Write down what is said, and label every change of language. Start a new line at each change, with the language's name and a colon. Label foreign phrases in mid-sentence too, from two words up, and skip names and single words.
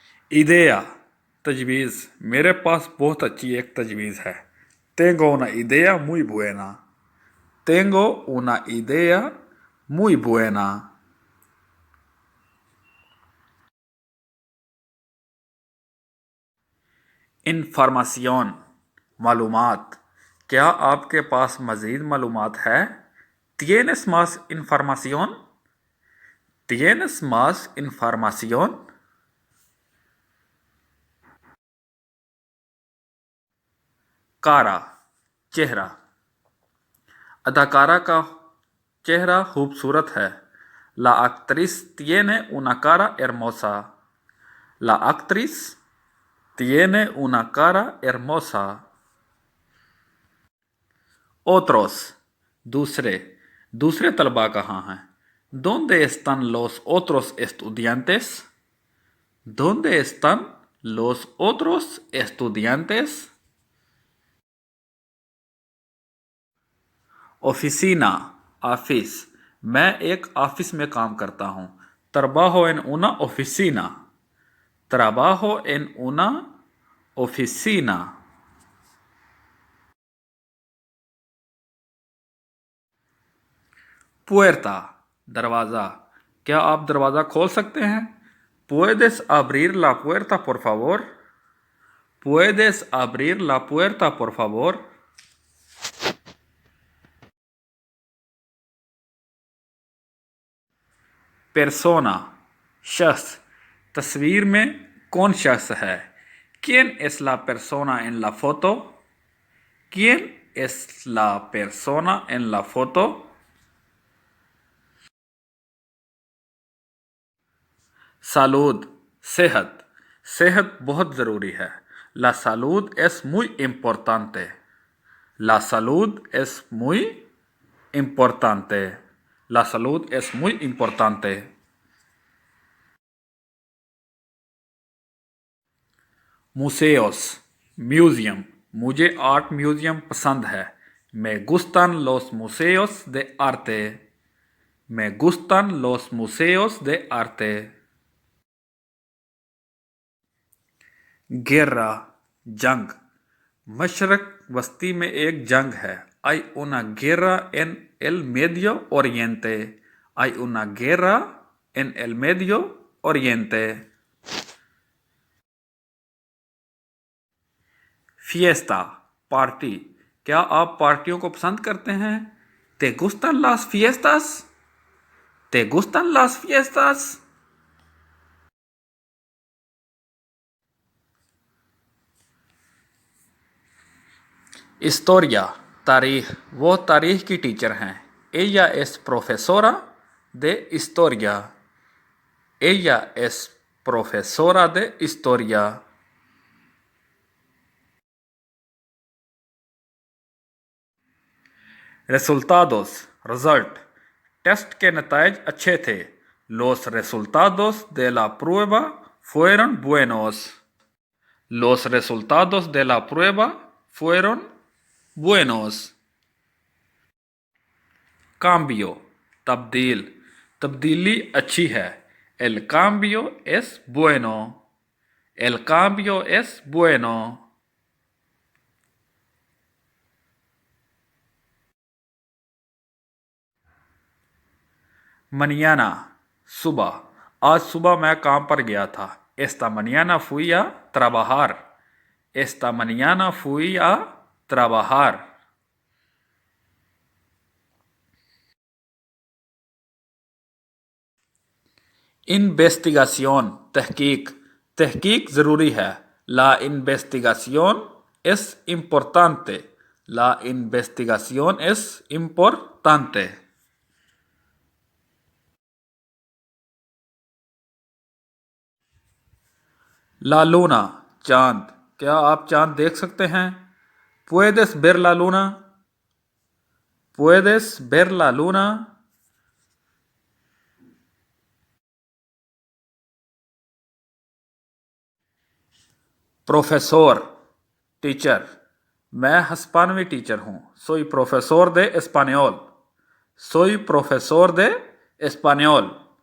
Urdu: idea تجویز، میرے پاس بہت اچھی ایک تجویز ہے.
Spanish: tengo una idea muy buena, tengo una idea muy buena।
Urdu: información معلومات، کیا آپکے پاس مزید معلومات ہے?
Spanish: tienes más información, tienes más información।
Urdu: کارا چہرہ، اداکارہ کا چہرہ خوبصورت ہے.
Spanish: La actriz tiene una cara hermosa, la actriz tiene una cara hermosa।
Urdu: otros دوسرے، دوسرے طلبہ کہاں ہیں?
Spanish: ¿Dónde están los otros estudiantes? ¿Dónde están los otros estudiantes?
Urdu: oficina آفس، میں ایک آفس میں کام کرتا ہوں.
Spanish: trabajo en una oficina, trabajo en una oficina।
Urdu: puerta دروازہ، کیا آپ دروازہ کھول سکتے ہیں?
Spanish: puedes abrir la puerta por favor, puedes abrir la puerta por favor।
Urdu: persona شخص، تصویر میں کون شخص ہے?
Spanish: ¿Quién es la persona en la foto? ¿Quién es la persona en la foto?
Urdu: salud صحت، صحت بہت ضروری ہے.
Spanish: La salud es muy importante, la salud es muy importante, la salud es muy importante।
Urdu: museos میوزیم، مجھے آرٹ میوزیم پسند ہے.
Spanish: Me gustan los museos de arte, me gustan los museos de arte।
Urdu: guerra جنگ، مشرق وسطی میں ایک جنگ ہے.
Spanish: Hay una guerra en el Medio Oriente, hay una guerra en el Medio Oriente।
Urdu: fiesta پارٹی، کیا آپ پارٹیوں کو پسند کرتے ہیں?
Spanish: ¿Te gustan las fiestas? ¿Te gustan las fiestas?
Urdu: historia تاریخ، وہ تاریخ کی ٹیچر ہیں.
Spanish: Ella es profesora de historia, ella es profesora de historia।
Urdu: resultados رزلٹ، ٹیسٹ کے نتائج اچھے تھے.
Spanish: Los resultados de la prueba fueron buenos, los resultados de la prueba fueron buenos।
Urdu: cambio تبدیل، تبدیلی اچھی ہے.
Spanish: El cambio es bueno, el cambio es bueno।
Urdu: mañana صبح، آج صبح میں کام پر گیا تھا.
Spanish: Esta mañana fui a trabajar, esta mañana fui a trabajar।
Urdu: investigación تحقیق، تحقیق ضروری ہے.
Spanish: La investigación es importante, la investigación es importante। la luna
Urdu: چاند، کیا آپ چاند دیکھ سکتے ہیں?
Spanish: Puedes ver la luna, puedes ver la luna।
Urdu: پروفیسر ٹیچر، میں ہسپانوی ٹیچر ہوں.
Spanish: Soy profesor de español, soy profesor de español।